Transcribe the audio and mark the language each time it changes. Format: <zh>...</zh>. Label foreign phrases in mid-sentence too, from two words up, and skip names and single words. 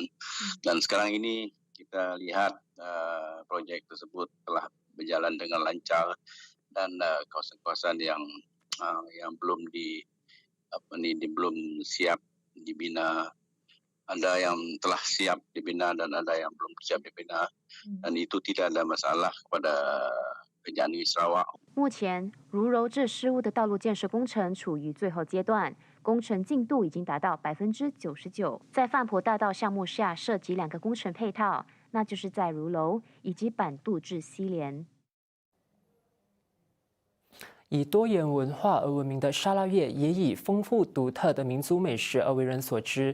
<ms>Dan sekarang ini kita lihat projek tersebut telah berjalan dengan lancar dan kawasan-kawasan yang belum belum siap dibina, ada yang telah siap dibina dan ada yang belum siap dibina, dan itu tidak ada masalah kepada kerajaan negeri Sarawak.</ms> <zh>目前，如柔至施屋的道路建设工程处于最后阶段，工程进度已经达到99%。在泛婆大道项目下涉及2个工程配套，那就是在如楼以及板渡至西联。以多元文化而闻名的沙拉越，也以丰富独特的民族美食而为人所知。</zh>